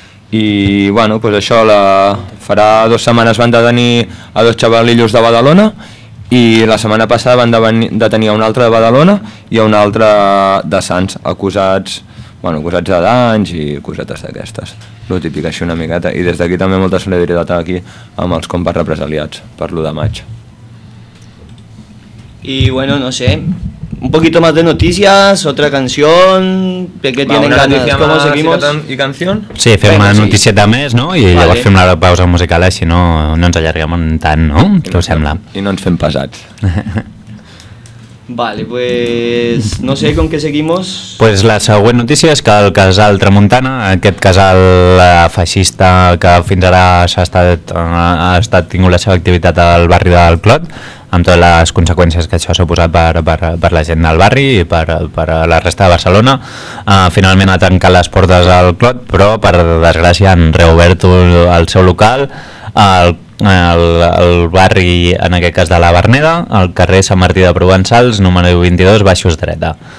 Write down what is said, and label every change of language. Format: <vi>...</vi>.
<ca>I bueno, pues això, farà dues setmanes van detenir a dos xavalillos de Badalona i la setmana passada van detenir a un altre de Badalona i a un altre de Sants, acusats, bueno, acusats de danys i cosetes d'aquestes. El típic així una miqueta. I des d'aquí també molta solidaritat aquí amb els compas represaliats per l'1 de maig.</ca> <es>Y bueno, no sé, un poquito más de noticias, otra canción, ¿de qué tienen ganas? ¿Cómo seguimos? ¿Y canción?</es> <ca>Sí, fem una noticieta més, no? I llavors fem la pausa musical, així no ens allarguem tant, no? Què us sembla? I no ens fem pesats.</ca> <es>Vale, pues no sé con qué seguimos.</es> <ca>Pues la següent notícia és que el casal Tramuntana, aquest casal feixista que fins ara ha tingut la seva activitat al barri del Clot, amb totes les conseqüències que això ha suposat per la gent del barri i per la resta de Barcelona, finalment ha tancat les portes al Clot, però per desgràcia han reobert el seu local al barri, en aquest cas de la Verneda, al carrer Sant Martí de Provençals, número 22, baixos dreta.</ca>